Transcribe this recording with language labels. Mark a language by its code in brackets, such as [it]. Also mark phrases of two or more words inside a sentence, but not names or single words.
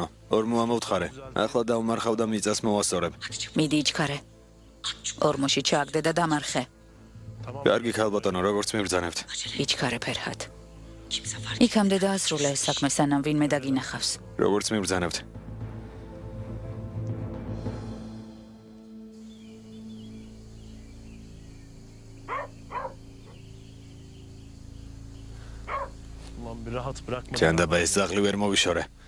[ka] ორმოა მოვთხარე. ახლა დავმარხავ და მიწას მოვასწორებ. მიდი იჩქარე. ორმოში ჩააგდე და დამარხე. კარგი ქალბატონო, როგორც მიბრძანებთ. იჩქარე ფერჰად. იქამდე დაასრულე ეს საქმე, სანამ ვინმე დაგინახავს. როგორც მიბრძანებთ. [tr] Ulan bir rahat bırakma. [ka] ჯანდაბა ეს ძაღლი ვერ მოვიშორე.